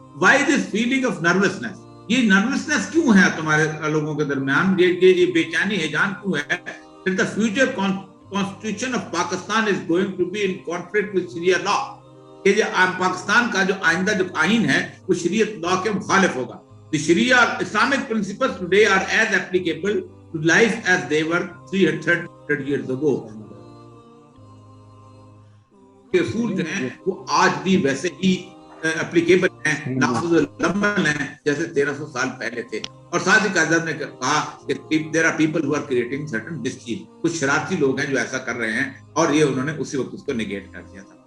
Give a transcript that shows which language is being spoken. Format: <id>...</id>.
<en>why this feeling of nervousness,</en> <ur>یہ nervousness کیوں ہے تمہارے لوگوں کے درمیان، یہ بے چینی ہیجان کیوں ہے؟</ur> <en>The future constitution of Pakistan is going to be in conflict with Sharia law.</en> <ur>کہ پاکستان کا جو آئندہ جو آئین ہے وہ شریعت لا کے مخالف ہوگا.</ur> <en>The Sharia Islamic principles today are as applicable to life as they were 300 years ago.</en> <ur>کہ اصول جو ہیں وہ آج بھی ویسے ہی اپلیکیبل ہیں، نافذ العمل ہیں جیسے 1300 سال پہلے تھے. اور ساتھ ہی قائد اعظم نے کہا کہ</ur> <en>there are people who are creating certain mischief،</en> <ur>کچھ شرارتی لوگ ہیں جو ایسا کر رہے ہیں، اور یہ انہوں نے اسی وقت اس کو نیگیٹ کر دیا تھا.</ur>